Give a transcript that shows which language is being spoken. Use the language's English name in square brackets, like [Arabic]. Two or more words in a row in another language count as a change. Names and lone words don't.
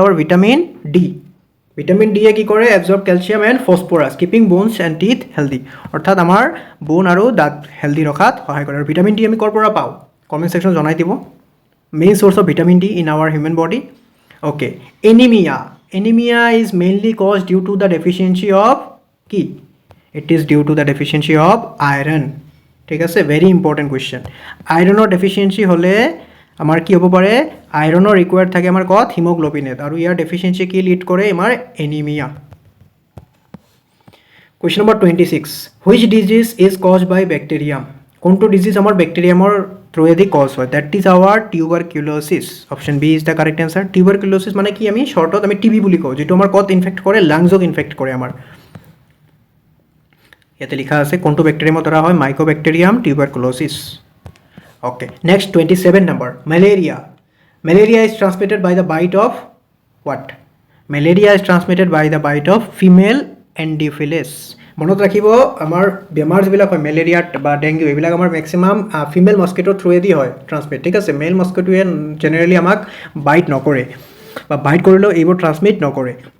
[English] our vitamin D vitamin [Assamese] ডিয়ে কি কৰে [English] absorb calcium and phosphorus keeping bones and teeth healthy [Assamese] অৰ্থাৎ আমাৰ বোন আৰু দাঁত হেল্ডি ৰখাত সহায় কৰে আৰু ভিটামিন ডি আমি ক'ৰ পৰা পাওঁ [English] comment section [Assamese] জনাই দিব [English] main source of vitamin D in our human body okay anemia is mainly caused due to the deficiency of কি it is due to the deficiency of iron [Assamese] ঠিক আছে [English] very important question [Assamese] আইৰণৰ ডেফিচিয়েঞ্চি হ'লে আমাৰ কি হ'ব পাৰে আইৰণৰ ৰিকুৱাৰ্ড থাকে আমাৰ ক'ত হিমোগ্লোবিনেট আৰু ইয়াৰ ডেফিচিয়েঞ্চি কি লিড কৰে আমাৰ এনিমিয়া [English] question number 26 which disease is caused by bacterium [Assamese] কোনটো ডিজিজ আমাৰ বেক্টেৰিয়ামৰ থ্ৰুৱেদি কজ হয় [English] that is our tuberculosis option B is the correct answer tuberculosis [Assamese] মানে কি আমি শ্বৰ্টত আমি টিবি বুলি কওঁ যিটো আমাৰ ক'ত ইনফেক্ট কৰে লাংছক ইনফেক্ট কৰে আমাৰ ইয়াতে লিখা আছে কোনটো বেক্টেৰিয়ামৰ দ্বাৰা হয় [English] Mycobacterium tuberculosis okay next 27 number malaria is transmitted by the bite of what malaria is transmitted by the bite of female Anopheles [Assamese] মনত ৰাখিব আমাৰ বেমাৰ যিবিলাক হয় মেলেৰিয়া বা ডেংগু এইবিলাক আমাৰ [English] maximum female mosquito through [Assamese] হয় ট্ৰান্সমিট ঠিক আছে [English] male mosquito generally [Assamese] আমাক বাইট নকৰে বা বাইট কৰিলেও এইবোৰ ট্ৰান্সমিট নকৰে